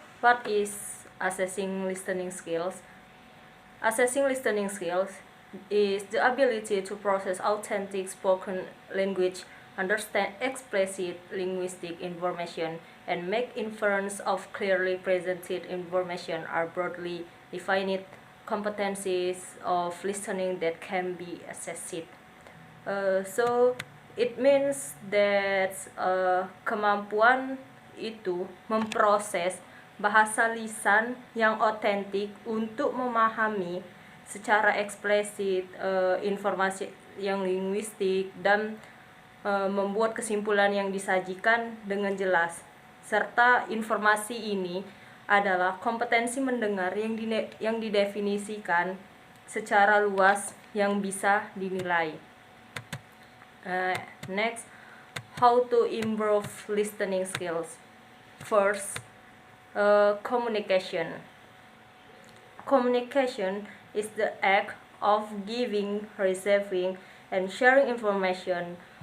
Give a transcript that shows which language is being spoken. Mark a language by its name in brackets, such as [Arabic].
[English] What is assessing listening skills? Assessing listening skills is the ability to process authentic spoken language, understand explicit linguistic information, and make inference of clearly presented information are broadly defined competencies of listening that can be assessed. So it means that [Indonesian] kemampuan itu memproses bahasa lisan yang otentik untuk memahami secara eksplisit informasi yang linguistik dan membuat kesimpulan yang disajikan dengan jelas. Serta informasi ini adalah kompetensi mendengar yang didefinisikan secara luas yang bisa dinilai. [English] Next, how to improve listening skills. First, communication. Communication is the act of giving, receiving, and sharing information.